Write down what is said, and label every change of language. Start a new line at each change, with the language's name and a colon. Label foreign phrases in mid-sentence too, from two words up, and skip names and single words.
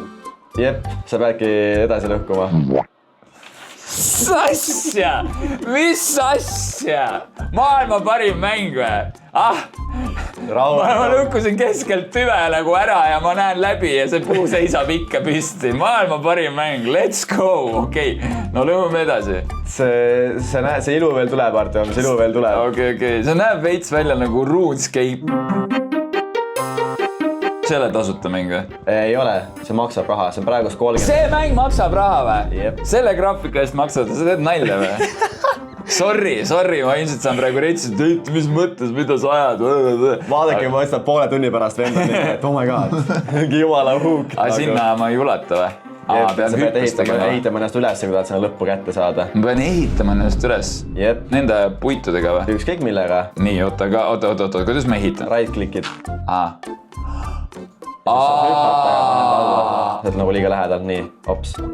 Estonian: Jep, sa peadki edasi lõhkuma. Mis asja? Mis asja? Maailma parim mäng või? Ma lõhkusin keskelt tüve nagu ära ja ma näen läbi ja see puu seisab ikka püsti. Maailma parim mäng,
English: let's go,
Estonian: okei. No lõhume edasi. See ilu veel tuleb, Artjom, see ilu veel tuleb. Okei. See näeb veits välja nagu RuneScape. See ei ole tasuta mäng või? Ei ole, see maksab raha, see on praegu 30. See mäng maksab raha või? Jep. Selle graafika eest maksad, sa teed nalja või? Sorry, ma ilmselt saan praegu reitsid, et mis mõttes, mida sa ajad? Vaadake, ma mõtlen poole tunni pärast vendad, et
English: oh my god,
Estonian: jumala huuk. Aga sinna ma ei ulata või? Sa pead ehitama ennast üles, kui tahad sinna lõppu kätte saada. Ma pean ehitama ennast üles? Jep. Nende puitudega või? Ükskõik millega. Nii, oota, kuidas ma ehitan? Right-clickid. Sa oled nagu liiga lähedal, nii, hops.